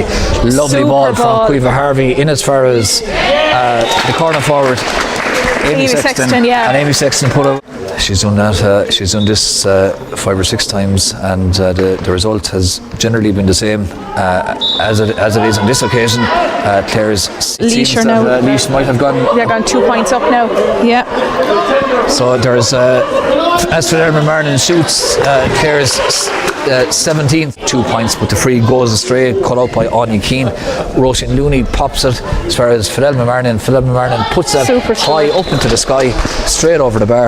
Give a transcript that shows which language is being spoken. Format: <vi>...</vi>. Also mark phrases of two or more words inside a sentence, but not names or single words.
<en>Lovely ball from Caoimhe Harvey in as far as the corner forward Amy Sexton, and Amy Sexton put up. She's done that. She's done this 5 or 6 times, and the result has generally been the same as it is on this occasion. Clare's Laois now. Laois might have gone. They're gone 2 points up now. Yeah. So there's as Fidelma Marnin shoots, Clare's 17th 2 points, but the free goes astray, cut out by Anya Keane. Roisin Looney pops it as far as Fidelma Marnin. Fidelma Marnin puts that high up into the sky, straight over the bar.</en>